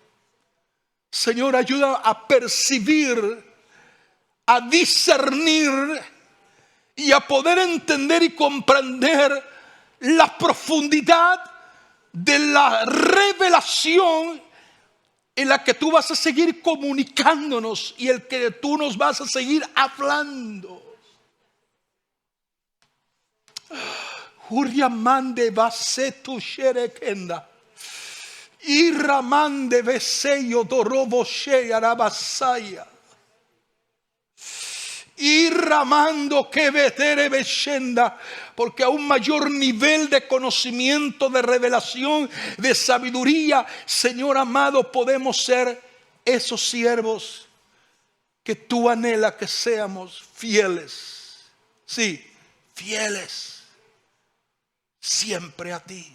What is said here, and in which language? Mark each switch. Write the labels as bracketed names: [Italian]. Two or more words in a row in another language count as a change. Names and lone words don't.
[Spanish] Señor, ayuda a percibir, a discernir y a poder entender y comprender la profundidad de la revelación en la que tú vas a seguir comunicándonos y el que tú nos vas a seguir hablando. Uriamande basetu sherekenda. Iramande beseyo dorobo she arabasaya. Y ramando que vetere beshenda, porque a un mayor nivel de conocimiento, de revelación, de sabiduría, Señor amado, podemos ser esos siervos que tú anhelas que seamos fieles. Sí, fieles siempre a ti.